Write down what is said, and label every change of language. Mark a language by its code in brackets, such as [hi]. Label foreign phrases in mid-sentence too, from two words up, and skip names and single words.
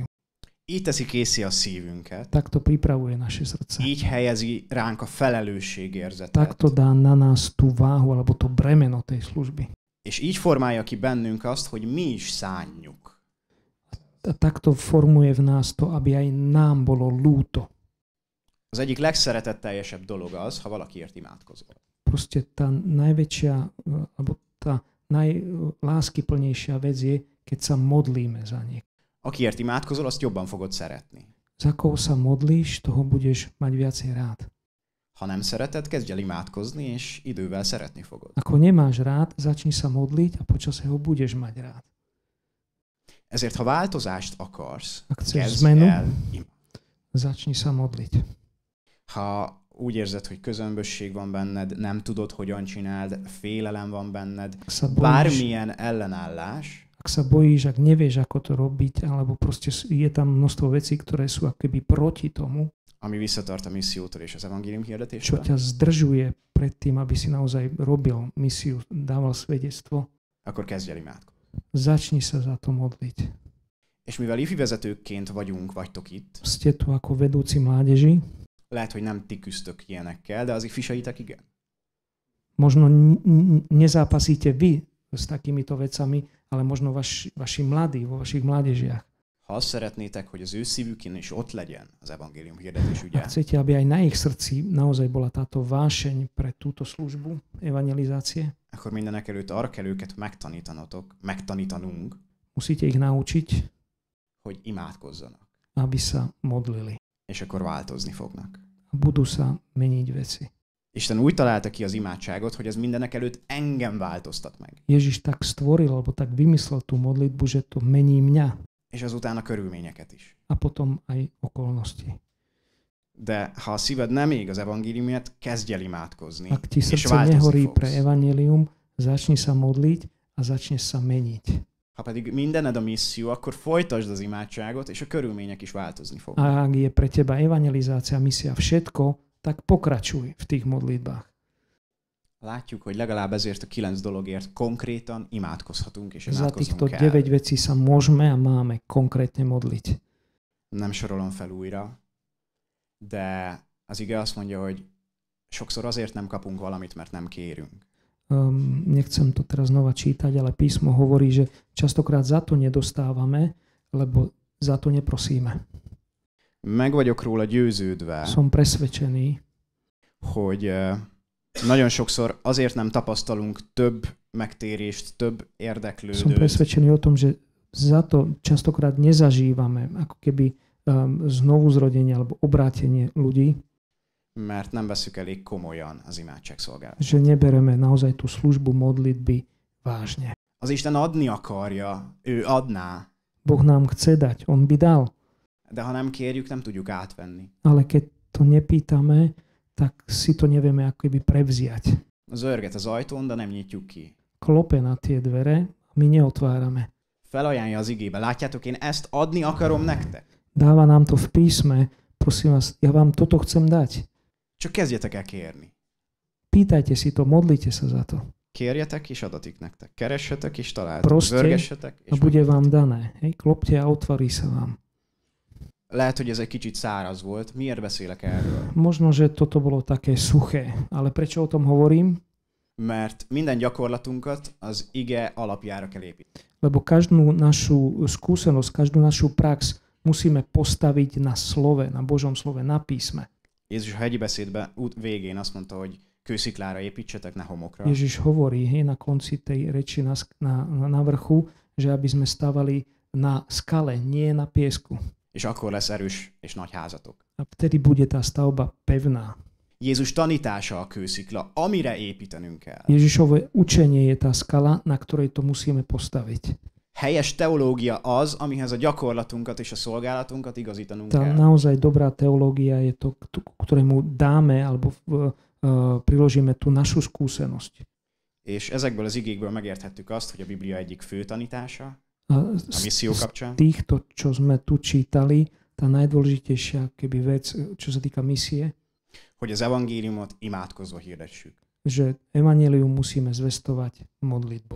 [hu] Így teszi készé a szívünket, [sk] Takto pripravuje naše srdce. [hu] így helyezi ránk a felelősségérzetet, [sk] Takto dá na nás tú váhu alebo to bremeno tej služby. [hu] és így formálja ki bennünk azt, hogy mi is szánjuk. [sk] A takto formuje v nás to, aby aj nám bolo ľúto. [hu] Az egyik legszeretetteljesebb dolog az, ha valakiért imádkozol. [sk] Proste tá najväčšia, alebo tá najláskyplnejšia vec je, keď sa modlíme za nich. [hu] Akiért imádkozol, azt jobban fogod szeretni. [sk] Za koho sa modlíš, toho budeš mať viacej rád. [hu] Ha nem szereted, kezdj el imádkozni, és idővel szeretni fogod. [sk] Ako nemáš rád, začni sa modliť a počasie ho budeš mať rád. [hu] Ezért, ha változást akarsz, [sk] Ak chceš [hu] kezdj [sk] zmenu, [hu] el imádkozni. [sk] začni sa modliť. [hu] Ha úgy érzed, hogy közömbösség van benned, nem tudod, hogyan csináld, félelem van benned, bármilyen ellenállás, [sk] ak sa bojíš, ak nevieš, ako to robiť, alebo proste je tam množstvo vecí, ktoré sú akoby proti tomu, [hu] ami visszatart a missziótól és az evangélium [sk] čo [hu] hirdetéstől, [sk] ťa zdržuje pred tým, aby si naozaj robil misiu, dával svedectvo, [hu] akkor kezdj el imádkozni. [sk] začni sa za to modliť. [hu] És mivel ifi vezetőkként vagytok itt, [sk] Ste tu ako vedúci mládeži, [hu] lehet, hogy nem ti küzdtök ilyenekkel, de az ifisaitek igen. [sk] možno nezápasíte vy s takýmito vecami, ale možno vaši mladí vo vašich mládežiach. [hu] Ha azt szeretnétek, hogy az ő szívükén is ott legyen az evangélium hirdetés ügye, [sk] Ak chcete, aby aj na ich srdci naozaj bola táto vášeň pre túto službu evangelizácie, [hu] akkor mindenek előtt arra kell őket megtanítanunk, [sk] musíte ich naučiť, [hu] hogy imádkozzanak. [sk] aby sa modlili. [hu] És akkor változni fognak. [sk] A budú sa meniť veci. [hu] Isten úgy találta ki az imádságot, hogy ez mindenek előtt engem változtat meg. [sk] Ježiš tak stvoril, alebo tak vymyslel tú modlitbu, že to mení mňa [hu] És azután a körülményeket is. [sk] a potom aj okolnosti. [hu] De ha a szíved nem ég az evangéliumért, kezdj el imádkozni, [sk] Ak ti [hu] és [sk] srdce [hu] változni [sk] nehorí pre [hu] fogsz. [sk] evanjelium, začni sa modliť a začne sa meniť. [hu] Ha pedig mindened a misszió, akkor folytasd az imádságot, és a körülmények is változni fognak. [sk] A ak je pre teba evangelizácia, misia, všetko, tak pokračuj v tých modlitbách. [hu] Látjuk, hogy legalább ezért a 9 dologért konkrétan imádkozhatunk, és [sk] Za týchto [hu] imádkoznunk kell. [sk] 9 vecí sa môžeme a máme konkrétne modliť. [hu] Nem sorolom fel újra, de az ige azt mondja, hogy sokszor azért nem kapunk valamit, mert nem kérünk. [sk] Nechcem to teraz znova čítať, ale písmo hovorí, že častokrát za to nedostávame, lebo za to neprosíme. [hu] Meg vagyok róla győződve, [sk] Som presvedčený, [hu] hogy nagyon sokszor azért nem tapasztalunk több megtérést, több [sk] som [hu] érdeklődőt, [sk] presvedčený o tom, že za to častokrát nezažívame ako keby znovu zrodenie alebo obrátenie ľudí, [hu] mert nem veszük elég komolyan az imádságszolgálatot. [sk] že nebereme naozaj tú službu modlitby vážne. [hu] Az Isten adni akarja, ő adná, [sk] Boh nám chce dať, on by dal, [hu] de ha nem kérjük, nem tudjuk átvenni. [sk] ale keď to nepýtame, tak si to nevieme ako keby prevziať. [hu] Zörget az ajtón, de nem nyitjuk ki. [sk] Klope na tie dvere a my neotvárame. [hu] Felajánlja az igébe. Látjátok, én ezt adni akarom nektek. [sk] Dáva nám to v písme, prosím vás, ja vám toto chcem dať. [hu] Csak kezdjetek el kérni. [sk] Pýtajte si to, modlite sa za to. [hu] Kérjetek, és adatik nektek. Keressetek, és találtok. [sk] Proste [hu] Zörgessetek, [sk] a [hu] és [sk] bude vám dané. Hej, klopte a otvorí sa vám. [hu] lehet, hogy ez egy kicsit száraz volt. Miért beszélek erről? [sk] Možno, že toto bolo také suché, ale prečo o tom hovorím? [hu] Mert minden gyakorlatunkat az ige alapjára kell építeni. [sk] Lebo každú našu skúsenosť, každú našu prax musíme postaviť na slove, na Božom slove, na písme. [hu] Jézus a hegyi beszédben végén azt mondta, hogy kősziklára építsetek, ne homokra. [sk] Ježiš hovorí na konci tej reči na vrchu, že aby sme stavali na skale, nie na piesku. [hu] És akkor lesz erős és nagy házatok. [sk] A vtedy bude tá stavba pevná. [hu] Jézus tanítása a kőszikla, amire építenünk kell. [sk] Ježišové učenie je tá skala, na ktorej to musíme postaviť. [hu] Helyes teológia az, amihez a gyakorlatunkat és a szolgálatunkat igazítanunk [sk] Tá [hu] kell. [sk] naozaj dobrá teológia je to, ktorému dáme alebo priložíme tú našu skúsenosť. [hu] És ezekből az igékből megérthettük azt, hogy a Biblia egyik fő tanítása [sk] A [hu] a misszió kapcsán, [sk] týchto, čo sme tu čítali, tá najdôležitejšia keby vec, čo sa týka misie, [hu] hogy az evangéliumot imádkozva hirdessük. [sk] že evanjelium musíme zvestovať modlitbou.